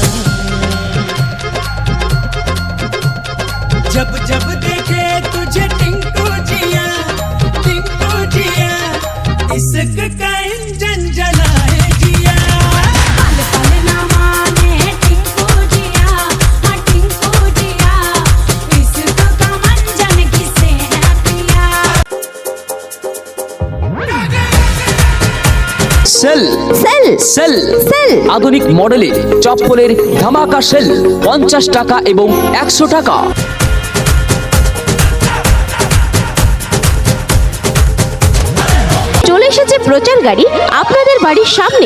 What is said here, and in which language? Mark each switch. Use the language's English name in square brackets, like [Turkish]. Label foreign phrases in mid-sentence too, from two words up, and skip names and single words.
[Hindi] जब जब देखे तुझे टिंकू जिया, इश्क का इंजन जलाए जिया। पल पल ना माने टिंकू जिया, हाँ टिंकू जिया, इश्क का मंजन घिसे है पिया। [Bangla] সেল সেল সেল সেল আধুনিক মডেলের চপ্পলের ধামাকা সেল 50 টাকা এবং 100 টাকা। চলে এসেছে প্রচার গাড়ি আপনাদের বাড়ির সামনে।